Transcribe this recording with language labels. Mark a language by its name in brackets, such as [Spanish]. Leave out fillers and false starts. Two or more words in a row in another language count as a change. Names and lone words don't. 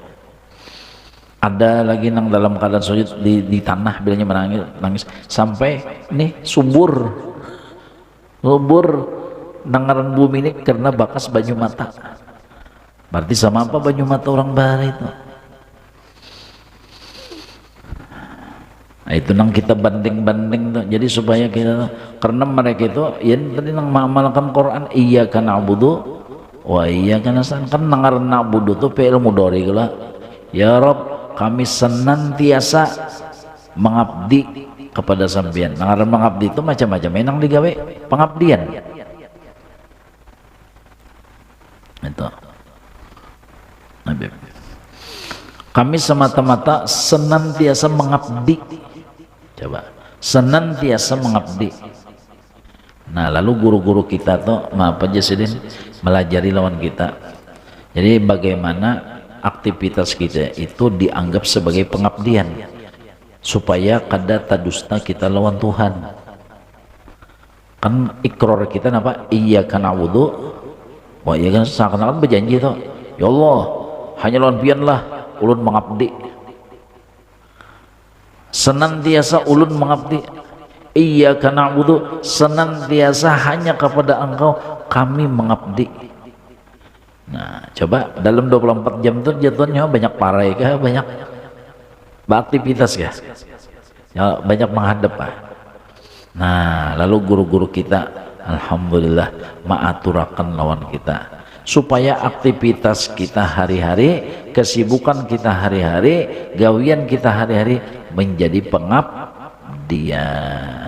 [Banjar] Ada lagi nang dalam keadaan sujud di tanah bilanya menangis sampai nih subur nangaran bumi ini karena bakas banyu mata. Berarti sama apa banyu mata orang bara itu? Nah, itu nang kita banding-banding tuh. Jadi supaya kita karena mereka itu ya tadi nang mengamalkan Quran [Arabic] iyyaka na'budu wa iyyaka nasta'in [Banjar] kan nangaran na'budu tuh [Arabic] fi'il mudhari [Banjar] gula. [Indonesian] Ya Rabb, kami senantiasa mengabdi kepada sampeyan. [Banjar] Nangaran mengabdi itu macam-macam enang digawe pengabdian. Itu. [Indonesian] Kami semata-mata senantiasa mengabdi. Coba, senantiasa mengabdi. [Banjar] Nah, lalu guru-guru kita tuh maaf aja sidin melajari lawan kita. Jadi bagaimana aktivitas kita itu dianggap sebagai pengabdian supaya kada tadusta kita lawan Tuhan. Kan ikrar kita napa? [Arabic] إياك نعبد وإياك نستعين. [Banjar] Seakan-akan berjanji tuh, [Arabic] ya Allah, [Banjar] hanya lawan pianlah ulun mengabdi. Senantiasa ulun mengabdi. [Arabic] إياك نعبد, [Indonesian] senantiasa hanya kepada Engkau kami mengabdi. [Banjar] Nah, coba dalam 24 jam itu jatuhnya banyak parai kah, banyak beraktivitas kah? ya banyak menghadap nah lalu guru-guru kita alhamdulillah maaturakan lawan kita supaya aktivitas kita hari-hari, kesibukan kita hari-hari, gawian kita hari-hari menjadi pengabdian.